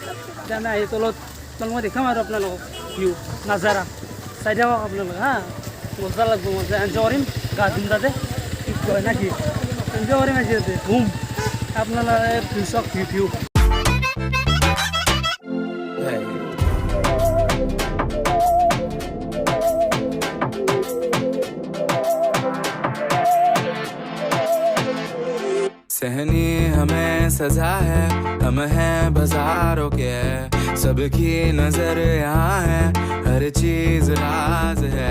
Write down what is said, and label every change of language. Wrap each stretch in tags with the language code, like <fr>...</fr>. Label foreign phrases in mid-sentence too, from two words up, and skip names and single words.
<as>এতিয়া আমি আহি তলত মই দেখাম আৰু আপোনালোকক ভিউ নাজাৰা চাই থাকক আপোনালোকে হা। মজা লাগিব, মজা এনজয় কৰিম। গা ধুম তাতে কি কয় না কি এনজয় কৰিম আজি ইয়াতে বুম। আপোনালোকে ভিউ চাওক ভিউ।</as> <hi>सहनी हमें सजा है, हम हैं बाजारों के, सबकी नजर यहाँ है, हर चीज राज है।</hi>